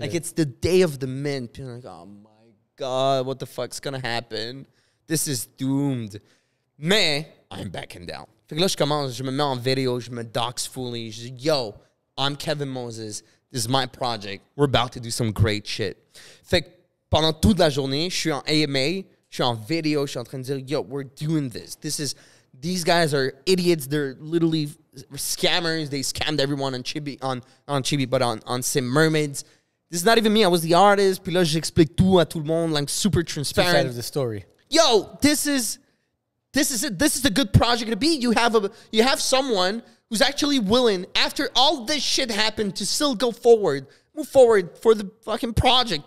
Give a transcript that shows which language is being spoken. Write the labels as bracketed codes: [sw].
[en] Like, it's the day of the mint. Puis I'm like, oh my God, what the fuck's gonna happen? This is doomed. Mais, I'm backing down. [fr] Fait que là, je me mets en vidéo, je me dox fully. Je dis, [en] yo, I'm Kevin Moses. This is my project. We're about to do some great shit. [fr] Fait que pendant toute la journée, je suis en AMA, je suis en vidéo, je suis en train de dire, [en] yo, we're doing this. These guys are idiots. They're literally scammers. They scammed everyone on Chibi, but on Sim Mermaids. This is not even me. I was the artist. [fr] Puis là, j'explique tout à tout le monde, [en] like super transparent. Two sides of the story. Yo, this is it. This is a good project to be. You have someone who's actually willing, after all this shit happened, to still move forward for the fucking project.